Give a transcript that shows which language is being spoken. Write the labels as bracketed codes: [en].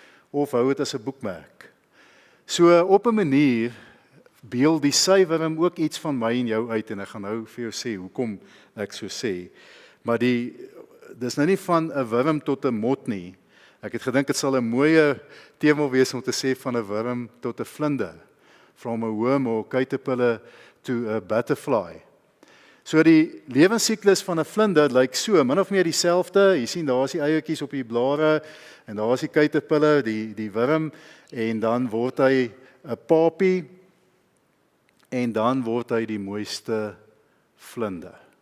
[af] Of hou dit as 'n boekmerk. So op 'n manier beeld die sywurm ook iets van my en jou uit en ek gaan nou vir jou sê hoekom ek so sê. Maar dis nou nie van 'n wurm tot 'n mot nie. Ek het gedink dit sal 'n mooie tema wees om te sê van 'n wurm tot 'n vlinder. [en] From a worm or caterpillar to a butterfly. [af] So die lewensiklus van 'n vlinder lyk so min of meer dieselfde. Jy sien daar is die eiertjies op die blare en daar is die caterpillar, die wurm en dan word hy 'n papie en dan word hy die mooiste vlinder.